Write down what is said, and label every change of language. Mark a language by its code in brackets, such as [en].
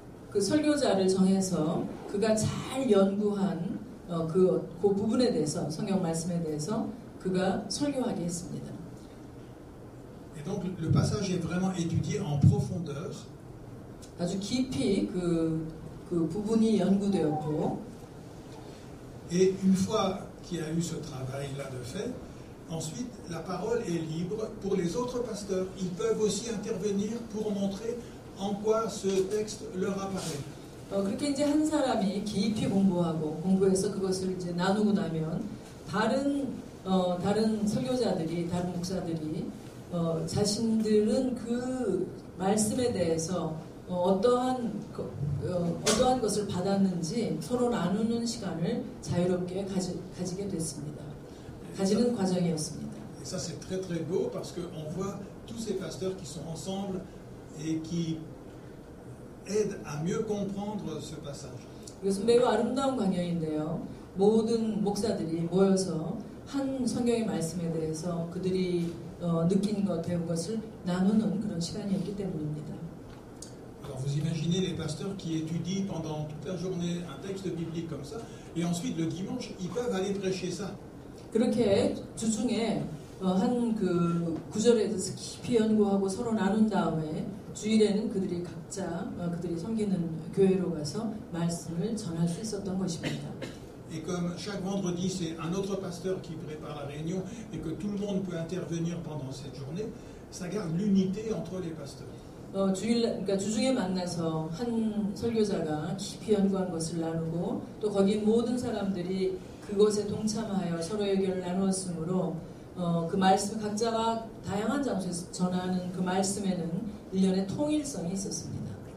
[ko] 그 설교자를 정해서 그가 잘 연구한 그 부분에 대해서 성경 말씀에 대해서 그가 설교하게 했습니다. [fr] Et donc le passage est vraiment étudié en profondeur. [ko] 아주 깊이 그 부분이 연구되었고. [fr] Et une fois qu'il y a eu ce travail-là de fait, ensuite la parole est libre pour les autres pasteurs. Ils peuvent aussi intervenir pour montrer en quoi ce texte leur apparaît. [ko] 그렇게 이제 한 사람이 깊이 공부해서 그것을 이제 나누고 나면 다른 설교자들이 다른 목사들이 자신들은 그 말씀에 대해서 어떠한 것을 받았는지 서로 나누는 시간을 자유롭게 가지게 됐습니다. 가지는 과정이었습니다. [fr] Et ça c'est très très beau parce qu'on voit tous ces pasteurs qui sont ensemble et qui aident à mieux comprendre ce passage. [ko] 이것은 매우 아름다운 광경인데요. 모든 목사들이 모여서 한 성경의 말씀에 대해서 그들이 느낀 것, 배운 것을 나누는 그런 시간이었기 때문입니다. [fr] Alors vous imaginez les pasteurs qui étudient pendant toute la journée un texte biblique comme ça, et ensuite le dimanche, ils peuvent aller prêcher ça. [ko] 그렇게 주중에 한 그 구절에 대해서 깊이 연구하고 서로 나눈 다음에 주일에는 그들이 각자 그들이 섬기는 교회로 가서 말씀을 전할 수 있었던 것입니다. [fr] Et comme chaque vendredi, c'est un autre pasteur qui prépare la réunion et que tout le monde peut intervenir pendant cette journée, ça garde l'unité entre les pasteurs. [ko] 그러니까 주중에 만나서 한 설교자가 깊이 연구한 것을 나누고 또 거기 모든 사람들이 그것에 동참하여 서로의 의견을 나누었으므로 그 말씀 각자가 다양한 장소에서 전하는 그 말씀에는 일련의 통일성이 있었습니다.